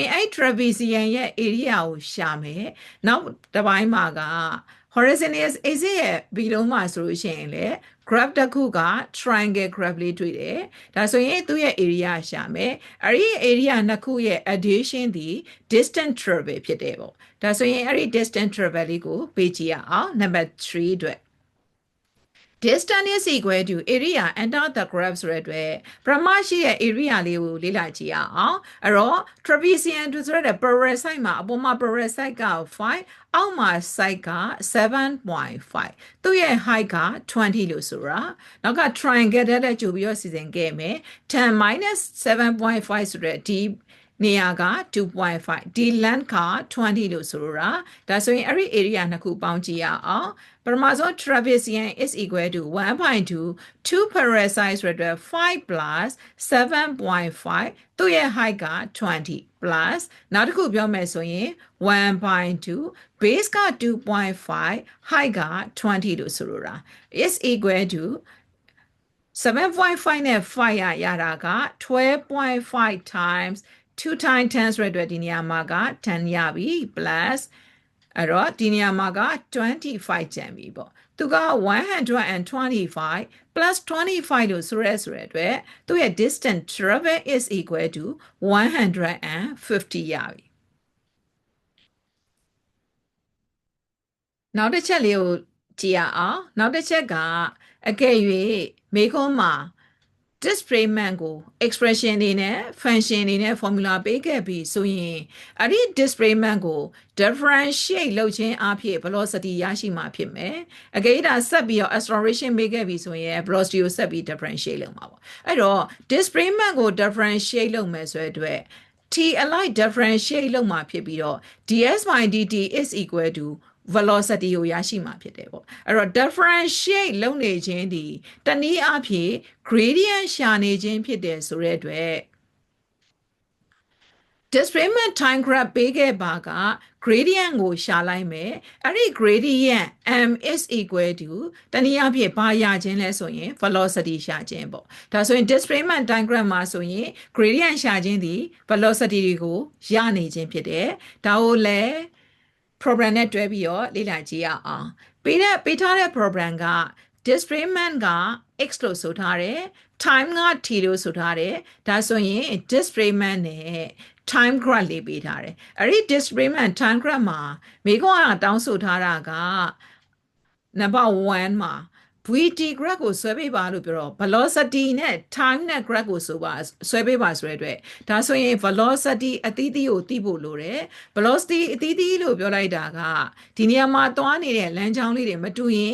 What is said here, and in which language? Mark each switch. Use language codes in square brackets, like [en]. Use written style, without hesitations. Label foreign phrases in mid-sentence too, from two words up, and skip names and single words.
[my] ရင်အဲ့ trapezium ရဲ့ area ကိုရှာမယ်နောက်တစ်ပိုင်းမှာက [en] horizontal axis [my] ရဲ့ below မှာဆိုလို့ရှိရင်လေ graph တစ်ခုက [en] triangle graph [my] လေးတွေ့တယ်ဒါဆိုရင်သူ့ရဲ့ area ရှာမယ်အဲ့ဒီ area နှစ်ခုရဲ့ addition ဒီ [en] distance travel [my] ဖြစ်တယ်ပေါ့ဒါဆိုရင်အဲ့ဒီ [en] distance travel [my] လေးကို ပေးကြည့်ရအောင် number 3 အတွက် [en] distance is equal to area under the graph [my] ဆိုတဲ့အတွက်ပရမရှိရဲ့ area လေးကိုလေ့လာကြည့်ရအောင်အဲ့တော့ trapezium ဆို တဲ့ [en] parallel side [my] မှာအပေါ်မှာ [en] parallel side [my] က 5အောက်မှာ side က 7.5 သူ့ရဲ့ height က 20 လို့ဆိုတာနောက်က triangle တဲ့ကြိုပြီးတော့စီစဉ်ခဲ့မယ် 10 minus 7.5 ဆိုတဲ့ဒီနေရာက 2.5 ဒီ length က 20 လို့ဆိုတော့ဒါဆိုရင်အဲ့ဒီ area နှစ်ခုပေါင်းကြည့်ရအောင်ပထမဆုံး [en] trapezium is equal to 1.2 2 parallel sides [my] ဆိုတော့5 plus 7.5 သူ့ရဲ့ height က20 plus နောက်တစ်ခုပြောမယ်ဆိုရင် 1.2 base က 2.5 height က20လို့ဆိုတော့ [en] is equal to [my] 7.5 နဲ့ 5 ရတာက 12.5 times 2 times 10 ဆိုတဲ့ဒီနေရာမှာက10ရပြီ plus အဲ့တော့ဒီနေရာမှာက25ကျန်ပြီပေါ့သူက125 plus 25လို့ဆိုတဲ့အတွက်သူ့ရဲ့ [en] distance travel is equal to [my] 150 ရပြီ နောက်တစ်ချက်လေးကိုကြည့်ရအောင်နောက်တစ်ချက်ကအကယ်၍မေခွန်းမှာdisplacement ကို expression တွေနဲ့ function တွေနဲ့ formula ပေးခဲ့ ပြီးဆိုရင်အဲ့ဒီ displacement ကို differentiate လုပ်ခြင်းအဖြစ် velocity ရရှိမှာဖြစ်မယ်။အကယ်ဒါဆက်ပြီးတော့ acceleration ပေးခဲ့ပြီးဆိုရင် velocity ကိုဆက်ပြီး differentiate လုပ်မှာပေါ့။အဲ့တော့ displacement ကို differentiate လုပ်မယ်ဆိုတဲ့အတွက် [en] t alike differentiate [my] လုပ်မှာဖြစ်ပြီးတော့ [en] ds by dt is equal to velocity [my] ကိုရရှိမှာဖြစ်တယ်ပေါ့အဲ့တော့ differentiate လုပ်နေခြင်းဒီတနည်းအားဖြင့် gradient ရှာနေခြင်းဖြစ်တယ်ဆိုတဲ့အတွက် [en] displacement time graph [my] ပေးခဲ့ပါက gradient ကိုရှာလိုက်မယ်အဲ့ဒီ [en] gradient m is equal to [my] တနည်းအားဖြင့်ဘာရခြင်းလဲဆိုရင် velocity ရှာခြင်းပေါ့ဒါဆိုရင် [en] displacement time graph [my] မှာဆိုရင် gradient ရှာခြင်းဒီ velocity တွေကိုရနေခြင်းဖြစ်တယ်ဒါကိုလည်းprogram နဲ့တွဲ ပြီးတော့လေ့လာကြည့်ရအောင်ပေးထားတဲ့ program က displacement က x လို့ဆိုထားတယ် time က t လို့ဆိုထားတယ်ဒါဆိုရင် displacement နဲ့ time graph လေးပေးထားတယ်အဲ့ဒီ [en] displacement time graph [my] မှာမိကွ န်းကတောင်းဆိုထားတာက number 1မှာ [en] vt graph [my] ကိုဆွဲပေးပါလို့ပြောတော့ velocity နဲ့ time နဲ့ graph ကိုဆွဲပေးပါဆိုတဲ့အတွက်ဒါဆိုရင် velocity အသီးသီးကိုသိဖို့လိုတယ် velocity အသီးသီးလို့ပြောလိုက်တာကဒီနေရာမှာသွားနေတဲ့လမ်းကြောင်းလေးတွေမတူရင်